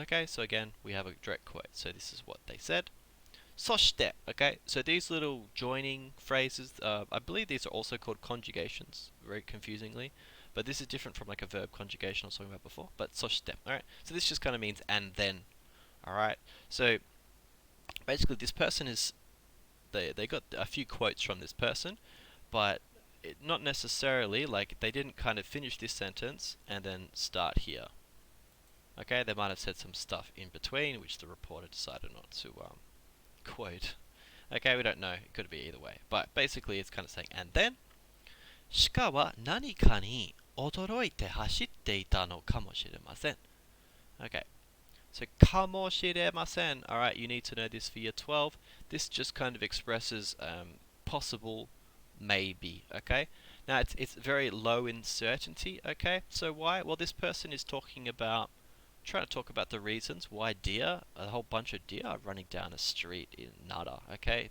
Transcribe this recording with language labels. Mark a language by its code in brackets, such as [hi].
[en] Okay, so again, we have a direct quote. So this is what they said. そして, okay, so these little joining phrases, I believe these are also called conjugations, very confusingly, but this is different from like a verb conjugation I was talking about before, but そして, alright, so this just kind of means and then, alright, so basically this person is, they got a few quotes from this person, but not necessarily, like they didn't kind of finish this sentence and then start here. Okay, they might have said some stuff in between, which the reporter decided not to quote. Okay, we don't know. It could be either way. But basically, it's kind of saying, and then, [ja] 鹿は何かに驚いて走っていたのかもしれません. [en] Okay, so かもしれません. Alright, you need to know this for year 12. This just kind of expresses possible, maybe. Okay, Now it's very low in certainty, okay? So why? Well, this person is talking about trying to talk about the reasons why a whole bunch of deer are running down a street in Nara, okay?